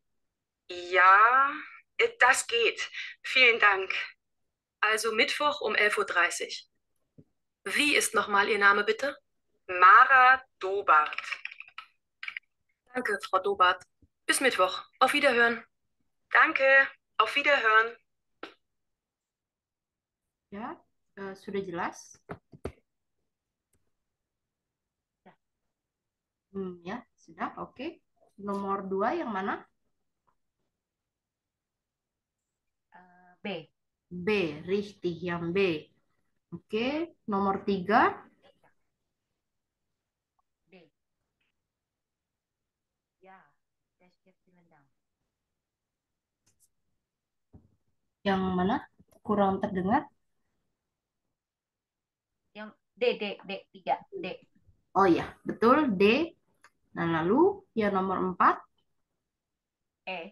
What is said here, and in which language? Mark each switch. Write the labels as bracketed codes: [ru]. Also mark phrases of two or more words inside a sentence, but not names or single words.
[de] Ja, das geht. Vielen Dank. Also Mittwoch um 11:30 Uhr. Wie ist nochmal Ihr Name, bitte? Mara Dobart. Danke, Frau Dobart. Bis Mittwoch. Auf Wiederhören. Danke, auf Wiederhören. [id] Ya, sudah jelas? Ya, sudah. Oke. Nomor 2 yang mana? B. B, richtig, yang B. Oke, nomor 3 D. Ya, [de] das steht vielen Dank. [id] yang mana? Kurang terdengar. Yang D, D, D, 3, D. Oh ya, betul, D. Nah, lalu yang nomor 4 E.